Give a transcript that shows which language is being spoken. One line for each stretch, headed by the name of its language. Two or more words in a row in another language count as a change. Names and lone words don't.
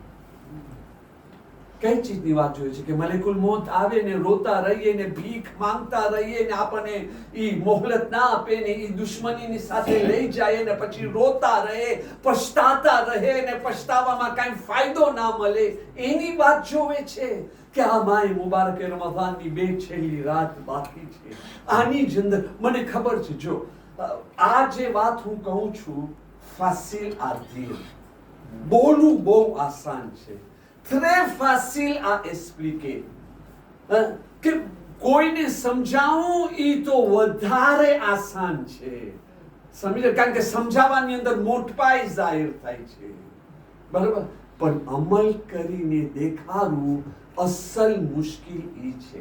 Gujarati: કઈ ચીજની વાત જોઈએ છે કે મલેકુલ મોત આવે ને રોતા રહીએ ને ભીખ માંગતા રહીએ ને આપણને ઈ મોહલત ના આપે ને ઈ દુશ્મનીની સાથે લઈ જાય ને પછી રોતા રહે, પછતાતા રહે ને પછતાવામાં કાંઈ ફાયદો ના મળે, એની વાત જોવે છે કે આ માય મુબારકે રમઝાનની બે છેલ્લી રાત બાકી છે। આની જ અંદર મને ખબર છે, જો આ જે વાત હું કહું છું
French: facile à dire
Gujarati: બોલવું બહુ આસાન છે,
French: très facile à expliquer,
Gujarati: કે કોઈને સમજાવવું ઈ તો વધારે આસાન છે, સમજો? કારણ કે સમજાવવાની અંદર મોટપાઈ જાહેર થાય છે, બરાબર? પણ અમલ કરીને દેખાડવું અસલ મુશ્કેલ ઈ છે।